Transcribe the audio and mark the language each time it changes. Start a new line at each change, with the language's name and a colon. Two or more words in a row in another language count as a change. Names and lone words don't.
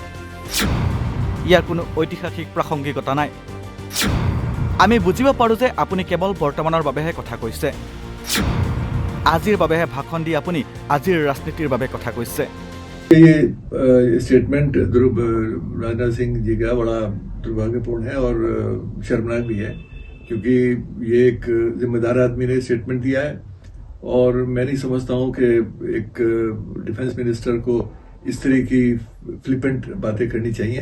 Assamese: ইয়াৰ কোনো ঐতিহাসিক প্ৰাসংগিকতা নাই। আমি বুজিব পাৰোঁ যে আপুনি কেৱল বৰ্তমানৰ বাবেহে কথা কৈছে, আজিৰ বাবেহে ভাষণ দি আপুনি আজিৰ ৰাজনীতিৰ বাবে কথা কৈছে।
Hindi: ये स्टेटमेंट राजनाथ सिंह जी का बड़ा दुर्भाग्यपूर्ण है और शर्मनाक भी है, क्योंकि ये एक जिम्मेदार आदमी ने स्टेटमेंट दिया है और मैं नहीं समझता हूं कि एक
English: defence minister
Hindi: को इस तरह की फ्लिपेंट बातें करनी चाहिए।